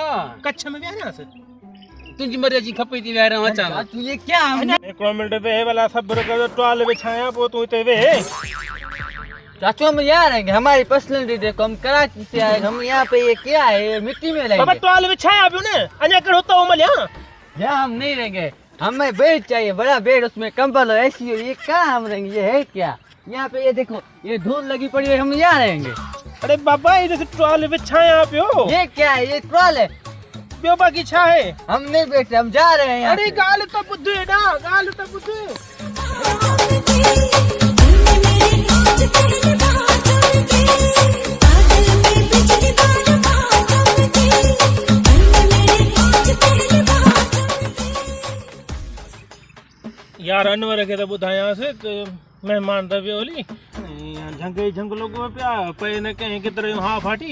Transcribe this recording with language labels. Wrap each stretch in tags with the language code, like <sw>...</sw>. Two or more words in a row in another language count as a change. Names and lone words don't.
<sd>कच्छ में विहारियांसि तुंहिंजी मर्ज़ी खपे थी विहारियां अचां</sd> <ur>تو یہ کیا</ur> <sd>हिकिड़ो मिंट वेह भला सब्र कर टुआल विछायां पोइ तूं हिते वेह</sd> <ur>چاچو ہم یہاں رہیں گے ہماری پرسنیلٹی دیکھو ہم کراچی سے آئے ہم یہاں پہ یہ کیا ہے یہ مٹی میں बाबा रहेंगे</ur> <sd>टुआल विछाया पियो न अञा कहिड़ो तो मलिया</sd> <ur>یہاں ہم نہیں رہیں گے ہمیں بیڈ چاہیے بڑا بیڈ اس میں کمبل ہو ایسی ہو یہ کہاں ہم رہیں گے یہ ہے کیا یہاں پہ یہ دیکھو یہ دھول لگی پڑی ہے ہم یہاں رہیں گے.</ur> <sd>अरे बाबा ये टुआल विछाया पियो</sd> <ur>یہ کیا ہے یہ ٹرال ہے</ur> <sd>ॿियो बाक़ी छा आहे</sd> <ur>ہم نہیں بیٹھے ہم جا رہے ہیں یہاں अरे से।</ur> <sd>ॻाल्हि त ॿुध हेॾा ॻाल्हि त ॿुध यार अनवर खे त ॿुधायांसि त महिमान त वियो हली झंग ई झंग लॻो पिया पए न कंहिं किदर जो हाँ फाटी</sd>